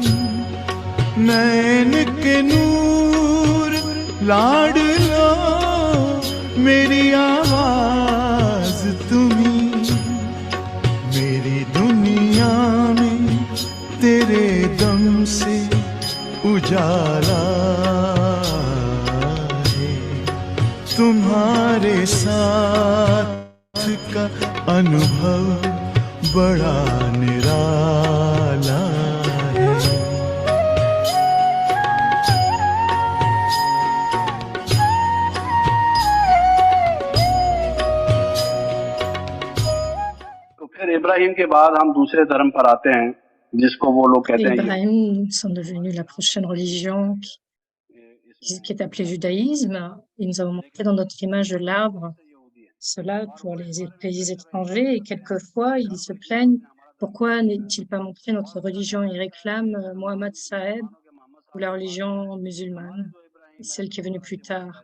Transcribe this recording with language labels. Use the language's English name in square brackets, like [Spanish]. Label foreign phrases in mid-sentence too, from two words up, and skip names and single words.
[Hindi] नैन के नूर लाडलो मेरी आवाज तुम्ही मेरी दुनिया में तेरे दम से उजाला है तुम्हारे साथ का अनुभव बड़ा निराला है तो फिर इब्राहिम के बाद हम दूसरे धर्म पर आते हैं जिसको वो लोग कहते हैं [French] Ibrahim sont devenus la prochaine religion qui est appelée judaïsme. Et nous avons montré dans notre image l'arbre, cela pour les pays étrangers. Et quelquefois, ils se plaignent, pourquoi n'est-il pas montré notre religion? Ils réclament Mohammed Sahed ou la religion musulmane, celle qui est venue plus tard.